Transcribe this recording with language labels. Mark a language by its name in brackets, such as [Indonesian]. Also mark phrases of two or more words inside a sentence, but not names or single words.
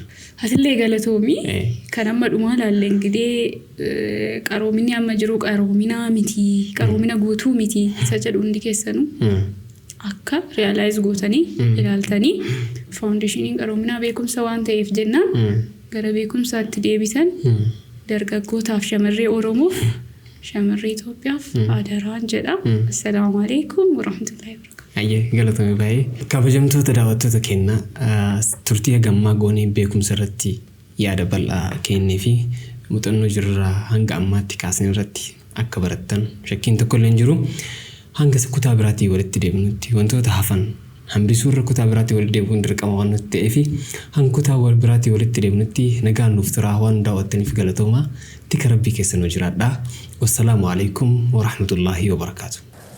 [Oromo] Asillee galatoomii kan amma dhumaa laallee ingidee qaroomini amma jiru qaroomina miti qaroomina guutuu miti isa jedhu hundi keessanuu akka realize gootanii ilaaltanii foundationii qaroominaa beekumsa waan ta'eef jennaan gara beekumsaatti deebisan dargaggootaaf shamarree Oromoof shamarree Itoophiyaaf adaraan jedha. [Arabic] السلام عليكم ورحمة الله وبركاته. [Oromo] Ayyee galatoomii baay'ee kabajamtoota daawwattoota keenya turtii hagammaa goonee beekumsa irratti yaada bal'aa kennee fi muuxannoo jirraa hanga ammaatti kaasne irratti akka barattan shakkiin tokko illee hin jiru. Hanga kutaa biraatii walitti deebinutti wantoota hafan hambisuu irra kutaa biraatii walitti deebi'uun dirqama waan nutti ta'eef hanga kutaa biraatii walitti deebinutti nagaan nuuf turaa waan daawwattaniif galatoomaa tika rabbii keessa nu jiraadhaa. [Arabic] والسلام عليكم ورحمة الله وبركاته.